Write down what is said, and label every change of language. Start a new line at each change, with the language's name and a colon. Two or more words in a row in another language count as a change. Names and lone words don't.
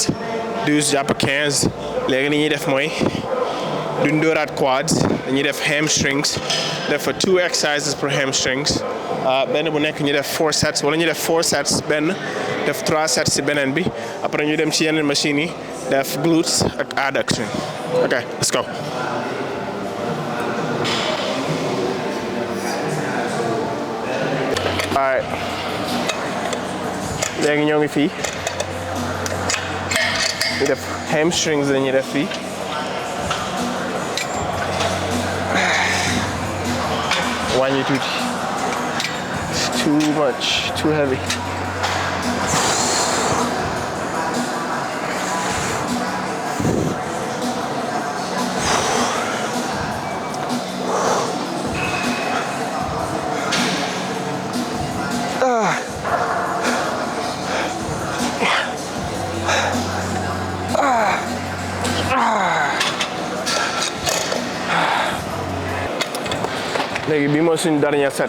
Wolof: 12 jàpp 15 léegi ni ñuy def mooy duñ dóoraat quads dañuy def hamstrings def fa 2 exercises pour hamstrings benn bu nekk ñu def 4 sets wala ñu def 4 sets benn def 3 sets ci beneen bi après ñu dem ci yeneen machines yi def glutes ak adduction.
English: Ok, let's go. Alright,
Wolof: léegi ñoo ngi fii ñu def hamstrings la ñuy def fii wàññi tuuti.
English: It's too much, too heavy.
Wolof: léegi bii mooy suñu dernier set